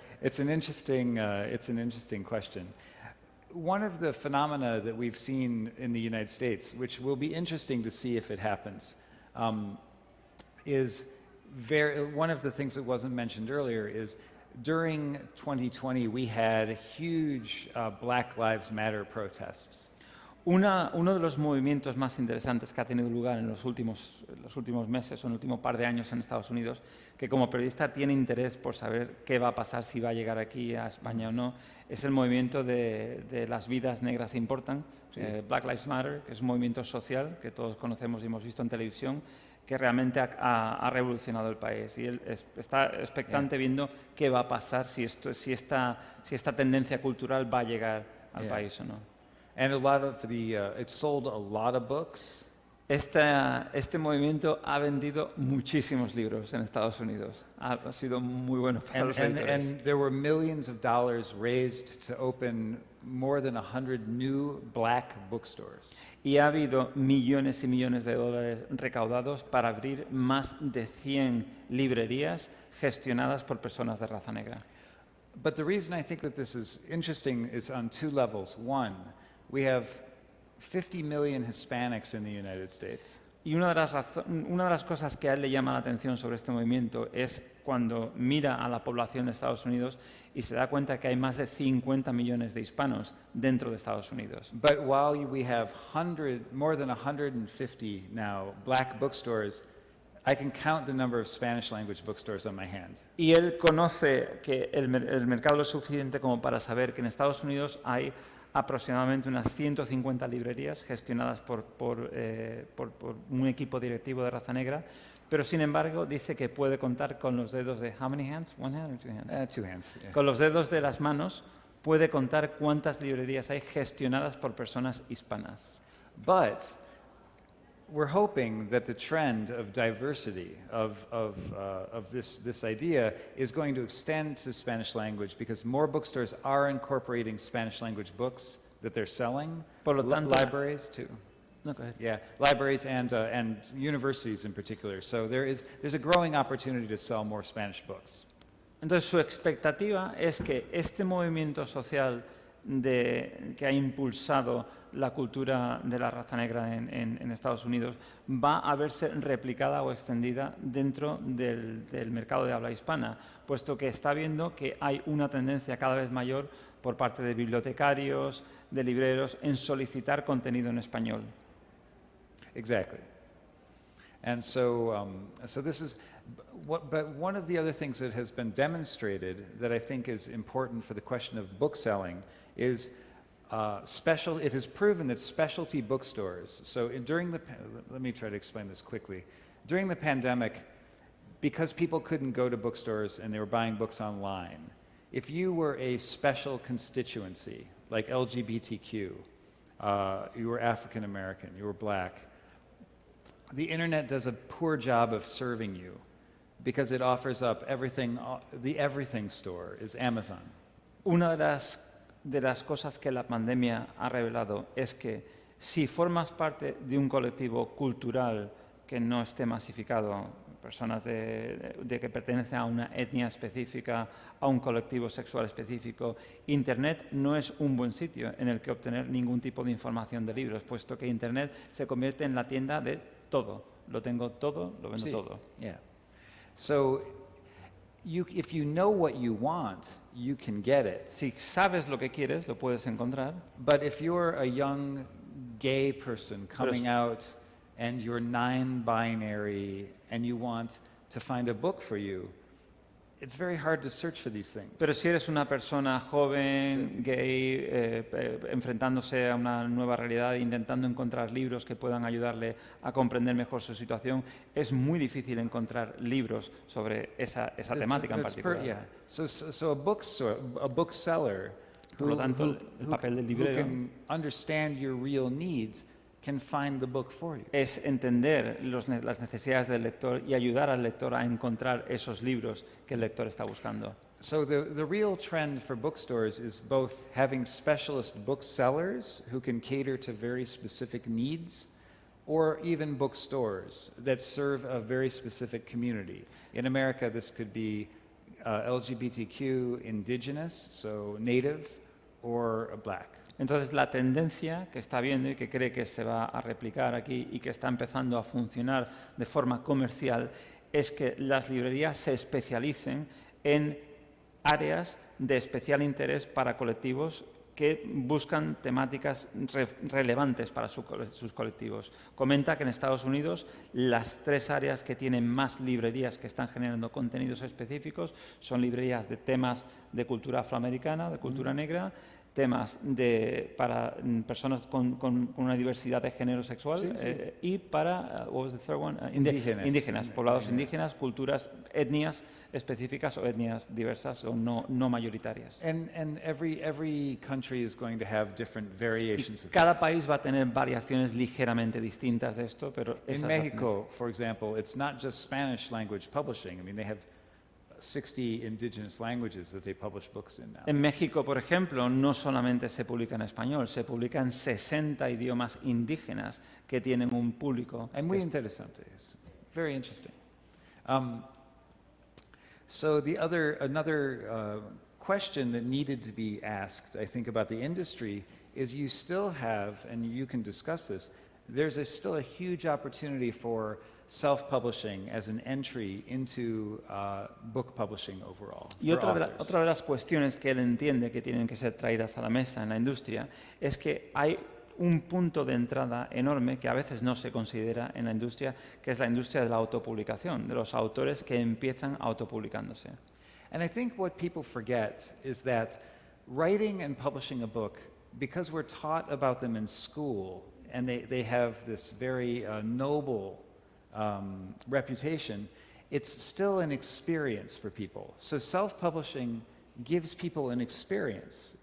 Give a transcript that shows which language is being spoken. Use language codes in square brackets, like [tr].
[en] It's an interesting question. One of the phenomena that we've seen in the United States, which will be interesting to see if it happens, is one of the things that wasn't mentioned earlier is during 2020 we had huge Black Lives Matter protests. [es] Uno de los movimientos más interesantes que ha tenido lugar en los últimos meses o en el último par de años en Estados Unidos, que como periodista tiene interés por saber qué va a pasar, si va a llegar aquí a España o no, es el movimiento de las vidas negras importan, Black Lives Matter, que es un movimiento social que todos conocemos y hemos visto en televisión, que realmente ha revolucionado el país. Y él está expectante viendo qué va a pasar, si esta tendencia cultural va a llegar al país o no. [en] And it sold a lot of books. [es] Este movimiento ha vendido muchísimos libros en Estados Unidos. Ha sido muy bueno para los editores. [en] And there were millions of dollars raised to open more than 100 new black bookstores. [es] Y ha habido millones y millones de dólares recaudados para abrir más de 100 librerías gestionadas por personas de raza negra. [en] But the reason I think that this is interesting is on two levels. One, we have 50 million Hispanics in the United States. [es] Y una de las cosas que a él le llama la atención sobre este movimiento es cuando mira a la población de Estados Unidos y se da cuenta que hay más de 50 millones de hispanos dentro de Estados Unidos. [en] But while we have more than 150 now black bookstores, I can count the number of Spanish language bookstores on my hand. [es] Y él conoce que el mercado es suficiente como para saber que en Estados Unidos hay aproximadamente unas 150 librerías gestionadas por un equipo directivo de raza negra, pero sin embargo dice que puede contar con los dedos de [en] how many hands? One hand or two hands? Two hands. Yeah. [es] Con los dedos de las manos puede contar cuántas librerías hay gestionadas por personas hispanas. [en] But we're hoping that the trend of diversity of this idea is going to extend to Spanish language because more bookstores are incorporating Spanish language books that they're selling. [es] Por lo tanto, [en] libraries too. No, go ahead. Yeah, libraries and universities in particular. So there's a growing opportunity to sell more Spanish books. [es] Entonces su expectativa es que este movimiento social que ha impulsado la cultura de la raza negra en Estados Unidos va a verse replicada o extendida dentro del mercado de habla hispana, puesto que está viendo que hay una tendencia cada vez mayor por parte de bibliotecarios, de libreros, en solicitar contenido en español. [en] Exactly. And so this is, but one of the other things that has been demonstrated that I think is important for the question of bookselling is it has proven that specialty bookstores, so let me try to explain this quickly. During the pandemic, because people couldn't go to bookstores and they were buying books online, if you were a special constituency, like LGBTQ, you were African American, you were black, the internet does a poor job of serving you because it offers up everything, the everything store is Amazon. [es] Una de las cosas que la pandemia ha revelado es que si formas parte de un colectivo cultural que no esté masificado, personas que pertenecen a una etnia específica, a un colectivo sexual específico, Internet no es un buen sitio en el que obtener ningún tipo de información de libros, puesto que Internet se convierte en la tienda de todo. Lo tengo todo, lo vendo todo. [en] Yeah. So if you know what you want, you can get it. [es] Si sabes lo que quieres, lo puedes encontrar. [en] But if you're a young gay person coming out and you're non-binary and you want to find a book for you, it's very hard to search for these things. [es] Pero si eres una persona joven, gay, enfrentándose a una nueva realidad, intentando encontrar libros que puedan ayudarle a comprender mejor su situación, es muy difícil encontrar libros sobre esa temática en particular. [en] Yeah. So a bookseller [es] Por lo tanto, el papel del librero [en] who can understand your real needs can find the book for you. [es] Es entender las necesidades del lector y ayudar al lector a encontrar esos libros que el lector está buscando. [en] So the real trend for bookstores is both having specialist booksellers who can cater to very specific needs, or even bookstores that serve a very specific community. In America, this could be LGBTQ, indigenous, so native, or black. [es] Entonces, la tendencia que está viendo y que cree que se va a replicar aquí y que está empezando a funcionar de forma comercial es que las librerías se especialicen en áreas de especial interés para colectivos que buscan temáticas relevantes para sus colectivos. Comenta que en Estados Unidos las 3 áreas que tienen más librerías que están generando contenidos específicos son librerías de temas de cultura afroamericana, de cultura negra, temas para personas con una diversidad de género sexual y para, [en] what was the third one? [es] Indígenas, poblados indígenas, culturas, etnias específicas o etnias diversas o no mayoritarias. [en] And every country is going to have different variations of [es] Cada [en] this. [es] país va a tener variaciones ligeramente distintas de esto, pero esa [en] In [es] es la [en] Mexico, for example, it's not just Spanish language publishing. I mean, they have 60 indigenous languages that they publish books in now. [es] En México, por ejemplo, no solamente se publica en español, se publica en 60 idiomas indígenas que tienen un público. Es muy interesante. [en] It's very interesting. So another question that needed to be asked, I think, about the industry is you still have, and you can discuss this, there's still a huge opportunity for self-publishing as an entry into book publishing overall. [es] Y otra de las cuestiones que él entiende que tienen que ser traídas a la mesa en la industria es que hay un punto de entrada enorme que a veces no se considera en la industria, que es la industria de la autopublicación, de los autores que empiezan autopublicándose. [en] And I think what people forget is that writing and publishing a book, because we're taught about them in school, and they have this very noble reputation, it's still an experience for people. So self-publishing gives people an experience.